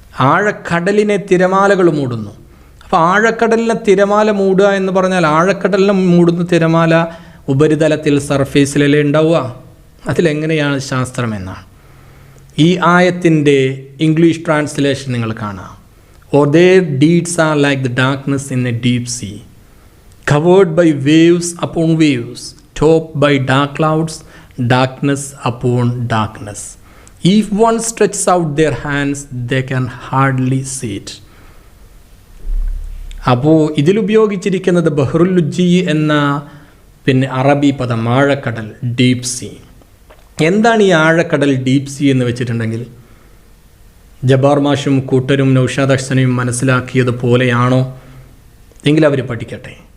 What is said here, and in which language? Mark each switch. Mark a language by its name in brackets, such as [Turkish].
[Malayalam] ആഴക്കടലിനെ തിരമാലകൾ മൂടുന്നു. അപ്പോൾ ആഴക്കടലിനെ തിരമാല മൂടുക എന്ന് പറഞ്ഞാൽ ആഴക്കടലിനെ മൂടുന്ന തിരമാല ഉപരിതലത്തിൽ സർഫേസിലല്ലേ ഉണ്ടാവുക? അതിലെങ്ങനെയാണ് ശാസ്ത്രം എന്നാണ്. ഈ ആയത്തിൻ്റെ ഇംഗ്ലീഷ് ട്രാൻസ്ലേഷൻ നിങ്ങൾ കാണാം. [English] Or their deeds are like the darkness in a deep sea, covered by waves upon waves, topped by dark clouds, darkness upon darkness. If one stretches out their hands, they can hardly see it. [Malayalam] അപ്പോൾ ഇതിലുപയോഗിച്ചിരിക്കുന്നത് ബഹ്റുൽ ലുജ്ജി എന്ന പിന്നെ അറബി പദം, ആഴക്കടൽ, deep see. എന്താണ് ഈ ആഴക്കടൽ, deep see എന്ന് വെച്ചിട്ടുണ്ടെങ്കിൽ ജബ്ബാർ മാഷും കൂട്ടരും നൗഷാദ് അഹ്സനയും മനസ്സിലാക്കിയതുപോലെയാണോ എങ്കിൽ അവർ പഠിക്കട്ടെ.